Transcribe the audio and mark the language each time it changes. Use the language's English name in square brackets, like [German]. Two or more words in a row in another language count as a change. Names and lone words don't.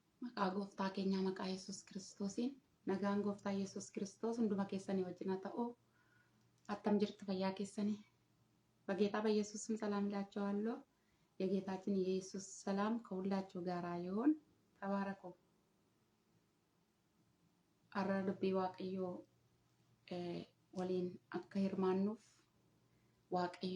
[Oromo] maqaa gooftaa keenyaa maqaa Yesuus Kiristoosiin nagaan gooftaa Yesuus Kiristoos hunduma keessanii wajjin haa ta'u. Attam jirtu fayyaa keessanii [Amharic] በጌታ በኢየሱስ ስም ሰላም እላችኋለሁ። የጌታችን የኢየሱስ ሰላም ከሁላችሁ ጋር ይሁን። ተባረኩ። አረ ልቤ [Oromo] Waaqayyo waliin akka hirmaannuuf Waaqayyo